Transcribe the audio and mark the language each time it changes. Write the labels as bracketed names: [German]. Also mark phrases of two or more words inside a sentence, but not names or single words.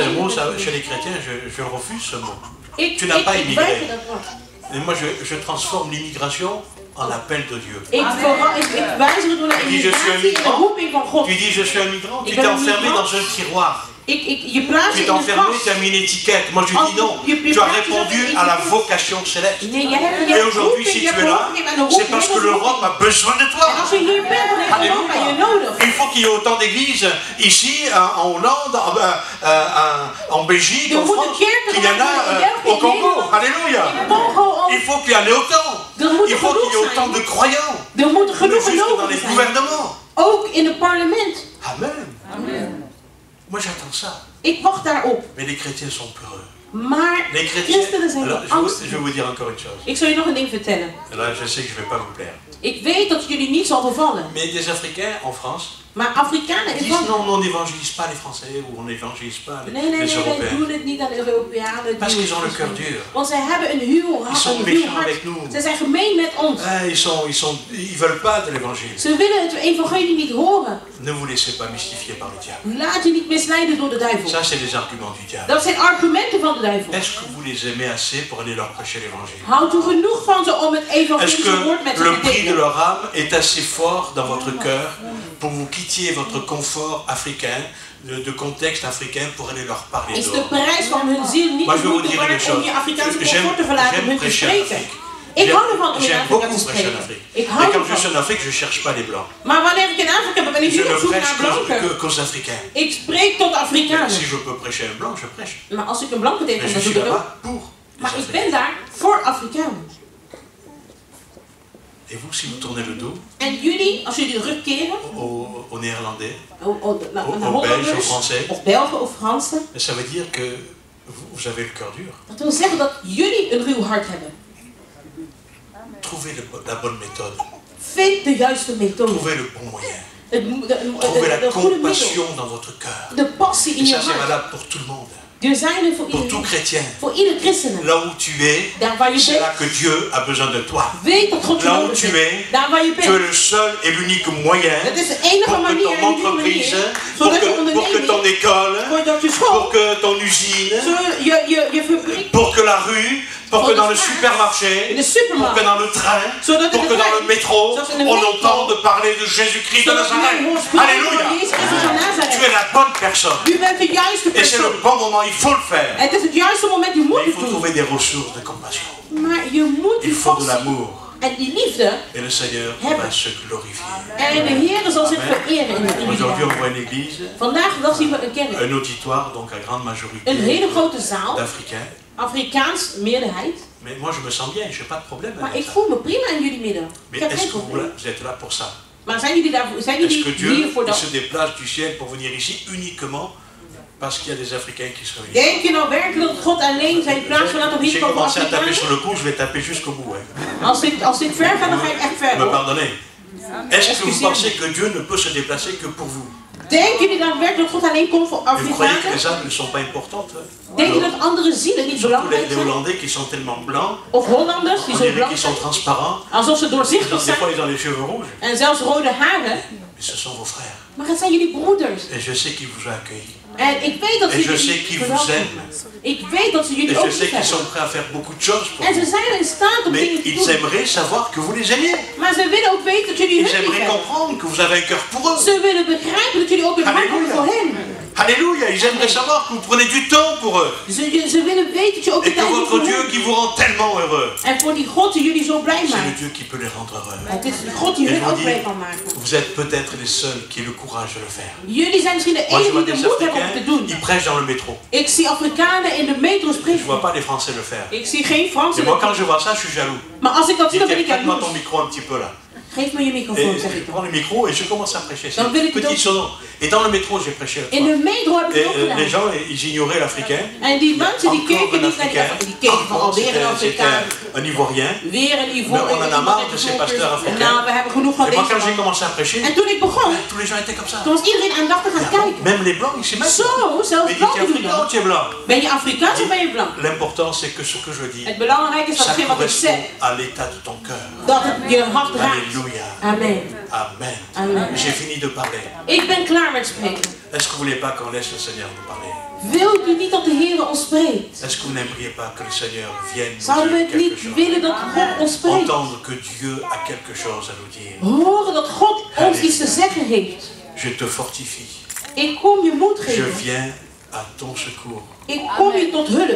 [French] c'est un [Dutch] hier [French] mot, [Dutch] bent. [French] chez les chrétiens, je refuse ce mot. [Dutch] Ik [French] Tu n'as pas immigré. [Dutch] weiger dat woord. [French] Et moi, je transforme l'immigration en appel de Dieu. [Dutch] Ik wijzig het door naar [French] Tu dis, je suis un [Dutch] immigratie en de [French] migrant. [Dutch] roeping van God. [French] Tu dis, je suis un migrant. [Dutch] Ik [French] Tu [Dutch] ben [French] t'es [Dutch] een [French] enfermé [Dutch] migrant. [French] dans un tiroir. [Dutch] Je plaatst [French] Tu [Dutch] je [French] t'es [Dutch] in een [French] enfermé, [Dutch] kast. [French] tu as mis une étiquette. Moi, je dis non. Tu as répondu à la vocation céleste. [Dutch] Nee, je hebt [French] Et aujourd'hui, si tu es là, c'est parce que l'Europe a besoin de [Dutch] En [French] toi. [Dutch] als je hier bent, dan heeft Europa je nodig. [French] Il faut qu'il y ait autant d'églises ici, en Hollande, en Belgique, en France, qu'il y en a au Congo. Alléluia. Il faut qu'il y en ait autant. Il faut qu'il y ait autant de croyants. [Dutch] Er moeten [French] Plus [Dutch] genoeg [French] juste dans les [Dutch] gelovigen zijn. [French] gouvernements. [Dutch] Ook in het parlement. [French] Amen. Moi, j'attends ça. [Dutch] Ik wacht daarop. [French] Mais les chrétiens sont peureux. [Dutch] Maar [French] Les chrétiens. [Dutch] christenen zijn [French] Alors, [Dutch] angstig. [French] je vais vous dire encore une chose. [Dutch] Ik zal je nog een ding vertellen. [French] Et là, je sais que je ne vais pas vous plaire. [Dutch] Ik weet dat het jullie niet zal bevallen. [French] Mais des Africains en France [Dutch] Maar Afrikanen in [French] disent [Dutch] Frankrijk... [French] non, on n'évangélise pas les Français ou on n'évangélise pas les, [Dutch] Nee, [French] les [Dutch] wij [French] Européens. [Dutch] doen het niet aan de Europeanen. [French] Parce qu'ils ont le cœur dur. [Dutch] Want zij hebben een huw [French] Ils sont méchants avec nous. [Dutch] Zij zijn gemeen met ons. [French] Ils veulent pas de l'évangile. [Dutch] Ze willen het evangelie niet horen. [French] Ne vous laissez pas mystifier par le diable. [Dutch] Laat je niet misleiden door de duivel. [French] Ça, c'est les arguments du diable. [Dutch] Dat zijn argumenten van de duivel. [French] Est-ce que vous les aimez assez pour aller leur prêcher l'évangile? [Dutch] Houdt u genoeg van ze om het [French] Est-ce [Dutch] evangelische woord met [French] que [Dutch] ze [French] le [Dutch] te [French] prix de [Dutch] delen? [French] leur âme est assez fort dans votre cœur pour vous quittiez votre confort africain, de contexte africain, pour aller leur parler [Dutch] Is de [French] dehors? [Dutch] prijs van hun ziel niet [French] Moi, je vais vous [Dutch] te [French] dire une [Dutch] waard om [French] chose. [Dutch] je Afrikaanse [French] J'aime [Dutch] comfort te verlaten om hun te [French] prêcher en [Dutch] spreken? [French] Afrique. [Dutch] Ik hou ervan om in [French] J'aime [Dutch] Afrika [French] beaucoup [Dutch] te [French] prêcher en [Dutch] spreken. [French] Afrique. [Dutch] Ik [French] Et [Dutch] hou [French] quand je suis [Dutch] ervan. [French] en Afrique, je ne cherche pas les blancs. [Dutch] Maar wanneer ik in Afrika ben, ben ik [French] Je [Dutch] niet op [French] ne [Dutch] zoek [French] prêche [Dutch] naar blanken. [French] qu'aux Africains. [Dutch] Ik spreek tot Afrikanen. [French] Si je peux prêcher un blanc, je prêche. [Dutch] Maar als ik een blanke [French] Mais [Dutch] tegenkom, [French] je [Dutch] dan [French] suis [Dutch] doe ik dat ook. [French] là-bas pour les [Dutch] Maar ik [French] Africains. [Dutch] ben daar voor Afrikanen. [French] Et vous, si vous tournez le dos [Dutch] En jullie, als jullie de rug keren, [French] aux Néerlandais, [Dutch] naar [French] aux Belges, aux [Dutch] Hollanders, [French] Français, [Dutch] of Belgen of Fransen, [French] ça veut dire que vous avez le cœur dur. [Dutch] dat wil zeggen dat jullie een ruw hart hebben. [French] Trouvez la bonne méthode. [Dutch] Vind de juiste methode. [French] Trouvez le bon moyen. [Dutch] De [French] Trouvez la [Dutch] goede middel. [French] compassion dans votre cœur. [Dutch] De passie in [French] Et [Dutch] je [French] ça, c'est [Dutch] hart. [French] valable pour tout le monde. [Dutch] Er zijn er voor [French] Pour tout [Dutch] iedereen. [French] chrétien. [Dutch] Voor ieder christen. [French] Là où tu es, [Dutch] Daar waar je [French] c'est là [Dutch] bent, [French] que Dieu a besoin de toi. [Dutch] weet dat God je [French] Là où [Dutch] nodig [French] tu [Dutch] heeft. [French] es, [Dutch] Daar waar je [French] tu es [Dutch] bent. [French] le seul et l'unique moyen [Dutch] Het is de enige [French] pour que [Dutch] manier [French] ton [Dutch] en unieke [French] entreprise, [Dutch] manier, [French] pour [Dutch] zodat je [French] que ton [Dutch] onderneming, [French] école, [Dutch] zodat je [French] pour [Dutch] school, [French] que ton usine, [Dutch] je fabriek, [French] pour que la rue, pour que dans le supermarché, [Dutch] in de [French] pour [Dutch] supermarkt, [French] que dans le train, [Dutch] zodat [French] pour [Dutch] in [French] que [Dutch] de [French] dans le [Dutch] trein, [French] métro, [Dutch] zoals in de [French] on [Dutch] metro, [French] entende parler de Jésus-Christ de [Dutch] zodat [French] Nazareth. [Dutch] men hoort spreken van [French] Alléluia. [Dutch] Jezus Christus van [French] Tu es [Dutch] Nazareth. [French] la bonne personne. [Dutch] U bent de juiste [French] Et c'est le [Dutch] persoon. [French] bon moment, il faut le faire. [Dutch] Het is het juiste moment, je moet [French] Mais il [Dutch] het [French] faut [Dutch] doen. [French] trouver des ressources de compassion. [Dutch] Maar je moet [French] Il [Dutch] die [French] faut de [Dutch] passie [French] l'amour. [Dutch] en die liefde, [French] Et le Seigneur [Dutch] Hebben. [French] va se glorifier. [Dutch] en de Heer zal zich [French] Amen. [Dutch] vereren in jullie [French] Aujourd'hui, on [Dutch] dagen. [French] voit une église, [Dutch] Vandaag de dag zien we een kerk. [French] un auditoire, donc à grande majorité [Dutch] Een hele grote zaal, [French] d'Africains. [Dutch] Afrikaans meerderheid. [French] Mais moi, je me sens bien, je n'ai pas de problème [Dutch] Maar [French] avec [Dutch] ik [French] ça. [Dutch] voel me prima in jullie midden. Ik [French] Mais [Dutch] heb [French] est-ce [Dutch] geen [French] que [Dutch] probleem. [French] vous êtes là pour ça? [Dutch] Maar zijn jullie [French] Est-ce que Dieu [Dutch] hier voor [French] il [Dutch] dat? [French] se déplace du ciel pour venir ici uniquement parce qu'il y a des Africains qui se réunissent? [Dutch] Denk je nou werkelijk dat God alleen zijn plaats verlaat om hier [French] J'ai [Dutch] te komen voor [French] commencé à taper sur [Dutch] Afrikanen? [French] le coup, je vais taper jusqu'au bout. Hein. [Dutch] Als dit ver gaat, dan ga ik echt ver. [French] Me [Dutch] Hoor. [French] pardonnez. Est-ce que vous Excusez-moi. pensez que Dieu ne peut se déplacer que pour vous? [Dutch] Denken jullie dan werkelijk dat God alleen komt voor [French] Et vous croyez que les [Dutch] Afrikanen? [French] âmes ne sont pas importantes? Hein? [Dutch] Denk je dat andere zielen niet [French] Surtout [Dutch] belangrijk [French] les [Dutch] zijn? [French] Hollandais qui sont tellement blancs, [Dutch] Of Hollanders die [French] on [Dutch] zo [French] dirait [Dutch] blank [French] qu'ils [Dutch] zijn? [French] sont transparents. [Dutch] Alsof ze doorzichtig [French] Des [Dutch] zijn. [French] fois, ils ont les cheveux rouges. [Dutch] En zelfs rode haren. [French] Mais ce sont vos frères. [Dutch] Maar het zijn jullie broeders. [French] Et je sais qu'ils vous ont accueillis. [Dutch] En ik weet dat ze [French] Et je sais [Dutch] jullie [French] qu'ils vous [Dutch] verwelkomen. [French] aiment. [Dutch] Ik weet dat ze [French] Et [Dutch] jullie [French] je [Dutch] ook [French] sais [Dutch] lief [French] qu'ils sont [Dutch] hebben. [French] prêts à faire beaucoup de choses pour [Dutch] En ze [French] vous. [Dutch] zijn in staat om [French] Mais [Dutch] dingen te [French] ils [Dutch] doen. [French] aimeraient savoir que vous les aimez. [Dutch] Maar ze willen ook weten dat jullie [French] Ils [Dutch] hun lief [French] aimeraient [Dutch] hebben. [French] comprendre que vous avez un cœur pour eux. [Dutch] Ze willen begrijpen dat jullie ook een hart hebben voor hen. [French] Alléluia. Ils aimeraient savoir que vous prenez du temps pour eux. [Dutch] Ze willen weten dat je ook [French] Et [Dutch] de [French] que [Dutch] tijd hebt [French] votre [Dutch] voor [French] Dieu [Dutch] hen. [French] qui vous rend tellement heureux, [Dutch] En voor die God die jullie zo blij [French] c'est le [Dutch] maakt. [French] Dieu qui peut les rendre heureux. [Dutch] Het is de God die [French] Et [Dutch] hun [French] je vous [Dutch] ook blij [French] dis, [Dutch] kan maken. [French] vous êtes peut-être les seuls qui aient le courage de le faire. [Dutch] Jullie zijn misschien de [French] Moi, je [Dutch] enige [French] vois [Dutch] die de [French] des [Dutch] moed hebben om te [French] Africains, [Dutch] doen. [French] ils prêchent dans le métro. [Dutch] Ik zie Afrikanen in de metro [French] Je ne [Dutch] spreken. [French] vois pas les Français le faire. [Dutch] Ik zie geen Fransen. [French] Et moi, quand je vois ça, je suis jaloux. [Dutch] Maar als ik dat zie, dan ben [French] Dis, [Dutch] ik [French] prête-moi ton [Dutch] jaloers. [French] micro un petit peu là. [Dutch] Geef me je microfoon, zeg ik. [French] Je prends le micro et je commence à prêcher. C'est une petite sonore. Et dans le métro, j'ai prêché. [Dutch] In de metro heb ik het ook gedaan. [French] Les gens, ils ignoraient l'Africain. [Dutch] En die mensen die keken niet naar die keken van alweer een Afrikaan. [French] Un Ivoirien. [Dutch] Weer een Ivoirien. [French] Mais on en a marre de ces pasteurs africains. [Dutch] Nou, we hebben genoeg van deze [French] quand j'ai commencé à prêcher, [Dutch] en toen ik begon, [French] tous les gens étaient comme ça. [Dutch] toen was iedereen aandachtig aan het kijken. [French] Même les blancs, ils s'y mettent. [Dutch] Zo, zelfs blanken doen dat. Ben je Afrikaans of ben je blank? [French] L'important c'est que ce que je dis, [Dutch] het belangrijke is dat hetgeen wat ik zeg, [French] à l'état de ton cœur. [Dutch] Dat het je hart raakt. [French] Alléluia. Amen. Amen. Amen. J'ai fini de parler. [Dutch] Ik ben klaar met spreken. [French] Est-ce que vous voulez pas qu'on laisse le Seigneur nous parler? [Dutch] Wilt u niet dat de Heer ons spreekt? [French] Est-ce que vous n'aimeriez pas que le Seigneur vienne nous [Dutch] Zouden we [French] dire [Dutch] het [French] quelque [Dutch] niet [French] chose? [Dutch] willen dat God ons spreekt? [French] Entendre que Dieu a quelque chose à nous dire. [Dutch] Horen dat God ons iets te zeggen heeft. [French] Je te fortifie. [Dutch] Ik kom je moed [French] Je [Dutch] geven. [French] viens à ton secours. [Dutch] Ik kom je tot hulp.